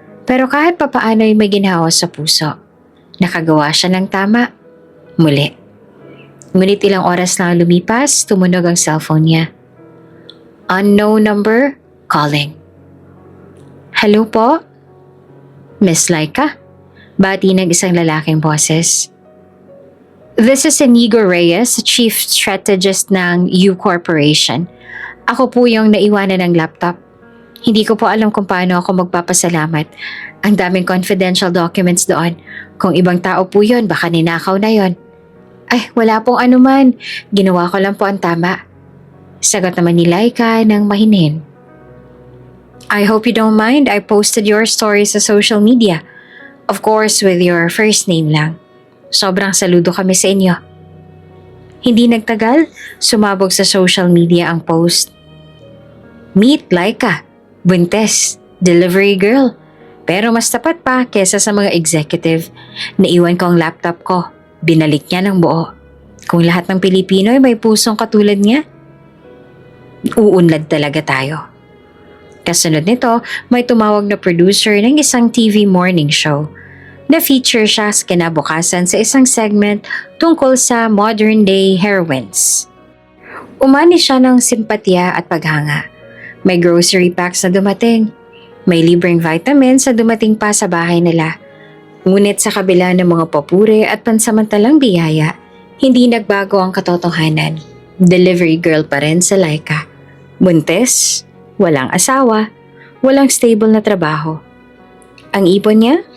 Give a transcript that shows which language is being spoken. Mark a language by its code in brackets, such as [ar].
[tl] Pero kahit papaano ay may ginhawa sa puso. Nakagawa siya ng tama. Muli. Ngunit ilang oras lang lumipas, tumunog ang cellphone niya. [en] Unknown number, calling. [tl] Hello po? Miss Laika? Bati ng isang lalaking boses. [en] This is Inigo Reyes, Chief Strategist ng U Corporation. [tl] Ako po yung naiwanan ng laptop. Hindi ko po alam kung paano ako magpapasalamat. Ang daming confidential documents doon. Kung ibang tao po yun, baka ninakaw na yon. Ay, wala pong anuman. Ginawa ko lang po ang tama. Sagot naman ni Laika ng mahinhin. [en] I hope you don't mind. I posted your story sa social media. Of course, with your first name lang. [tl] Sobrang saludo kami sa inyo. Hindi nagtagal, sumabog sa social media ang post. [en] Meet Laika, buntes, delivery girl. [tl] Pero mas tapat pa kesa sa mga executive. Naiwan ko ang laptop ko. Binalik niya ng buo. Kung lahat ng Pilipino ay may pusong katulad niya, uunlad talaga tayo. Kasunod nito, may tumawag na producer ng isang TV morning show. Na-feature siya sa kinabukasan sa isang segment tungkol sa modern-day heroines. Umani siya ng simpatya at paghanga. May grocery packs na dumating. May libreng vitamins na dumating pa sa bahay nila. Ngunit sa kabila ng mga papuri at pansamantalang biyaya, hindi nagbago ang katotohanan. Delivery girl pa rin sa Laika. Buntes, walang asawa, walang stable na trabaho. Ang ipon niya?